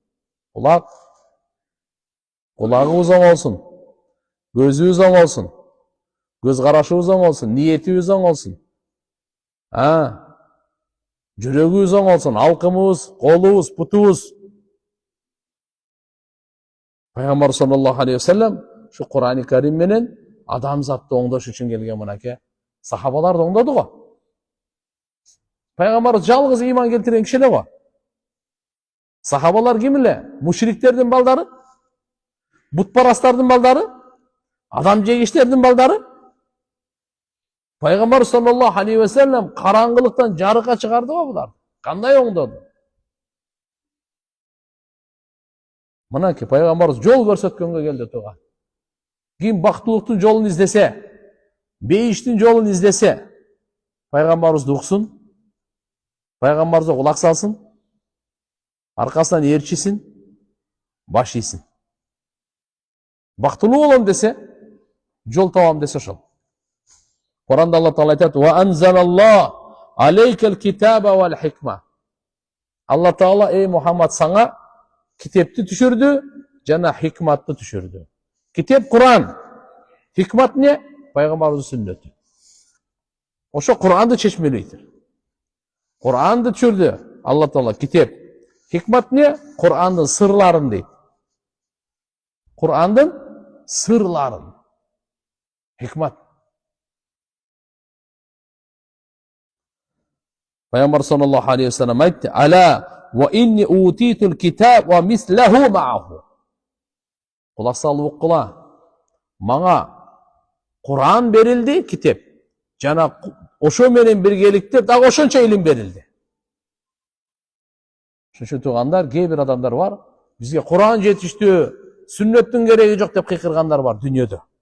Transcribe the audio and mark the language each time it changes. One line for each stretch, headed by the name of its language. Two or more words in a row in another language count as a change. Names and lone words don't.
Kyrgyz: Кулагыбыз оң болсун, көзүбүз оң болсун, көз карашыбыз оң болсун, ниетибиз оң болсун. Жүрөгүбүз оң болсун, алкымыбыз, колубуз, путубуз. Пайгамбар
Arabic: صلى الله عليه وسلم
Kyrgyz: шу Кур'ани Карим менен адамзатты оңдош үчүн келген мынакей сахабаларды оңдоду го. Пайгамбар жалгыз ыйман келтирген киши эле го. Сахабалар ким эле? Мушриктердин балдары, бутпарастардын балдары, адам жегичтердин балдары. Пайгамбар
Arabic: صلى الله عليه وسلم
Kyrgyz: караңгылыктан жарыкка чыгарды го булар. Кандай оңдоду? Мынакей пайгамбарыбыз жол көрсөткөнгө келди туга. Ким бактылыктын жолун издесе, бейиштин жолун издесе, пайгамбарыбызды уксун, пайгамбарыбызга кулак салсын, аркасынан ээрчисин, баш ийсин. Бактылуу болом десе, жол табам десе ошол. Куранда Алла Таала айтат:
Arabic: "وأنزل الله عليك الكتاب والحكمة."
Kyrgyz: Алла Таала эй Мухаммад саңа китепти түшүрдү, жана хикматты түшүрдү. Китеп Кур'ан, хикмат не? Пайгамбарыбыздын сүннөтү. Ошо Куранды чечмелейтир. Куранды түшүрдү Алла Таала китеп. Хикмат эмне? Курандын сырларын дейт. Курандын сырларын. Хикмат. Пайгамбар
Arabic: صلى الله عليه وسلم
Kyrgyz: айтты:
Arabic: "ألا وإني أوتيت الكتاب ومثله معه."
Kyrgyz: Кулак салып уккула. Мага Куран берилди, китеп. Жана ошо менен биргеликте дагы ошончо илим берилди. Ошо туугандар, кээ бир адамдар бар, бизге Куран жетиштүү, сүннөттүн кереги жок деп кыйкыргандар бар дүйнөдө.